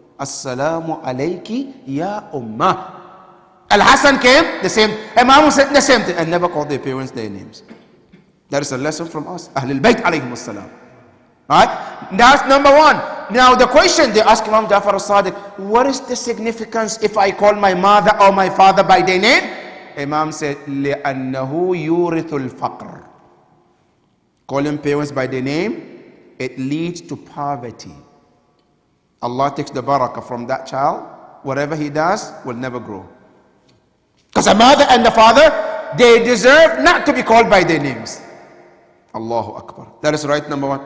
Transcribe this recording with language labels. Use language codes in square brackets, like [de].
[ar] Assalamu alayki ya Ummah. [en] Al-Hasan came, the same. Imam said the same thing, and never called their parents their names. That is a lesson from us. Ahlul Bayt alayhim as-salam. Right? That's number one. Now the question they ask Imam Ja'far al-Sadiq, what is the significance if I call my mother or my father by their name? Imam said, [ar] لِأَنَّهُ يُورِثُ الْفَقْرِ. [en] Calling parents by their name, it leads to poverty. Allah takes the barakah from that child. Whatever he does will never grow. Because the mother and the father, they deserve not to be called by their names. Allahu Akbar. That is right, number one.